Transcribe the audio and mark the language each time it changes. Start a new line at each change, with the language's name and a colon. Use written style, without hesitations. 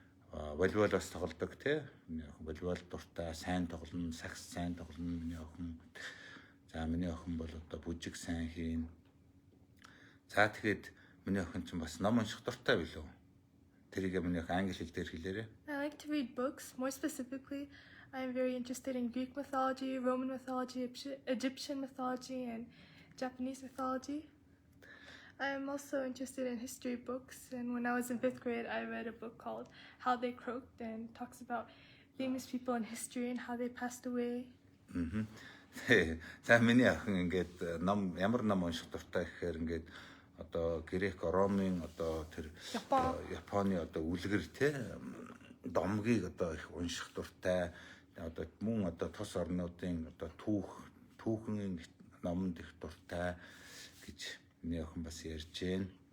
Mongolian: Волейболоос тоглодог тий. Миний охин волейбол дуртай, сайн тоглоно, сакс сайн тоглоно миний охин. За миний охин бол одоо бүжиг сайн хийн. За тэгэхэд миний охин ч бас ном унших дуртай билүү? Тэрийг миний охин англи хэл дээр хэлээрэй.
English: I like to read books. More specifically, I am very interested in Greek mythology, Roman mythology, Egyptian mythology, and Japanese mythology. I am also interested in history books, and when I was in 5th grade, I read a book called How They Croaked and talks about famous people in history and how they passed away.
Mongolian: За миний охин ингээд ном ямар ном унших дуртай гэхээр ингээд одоо Грек, Ромын одоо тэр Японы одоо үлгэр те домгийг одоо их унших дуртай. Одоо мөн одоо тус орнуудын одоо түүхэн номонд их дуртай гэж миний охин бас ярьж байна.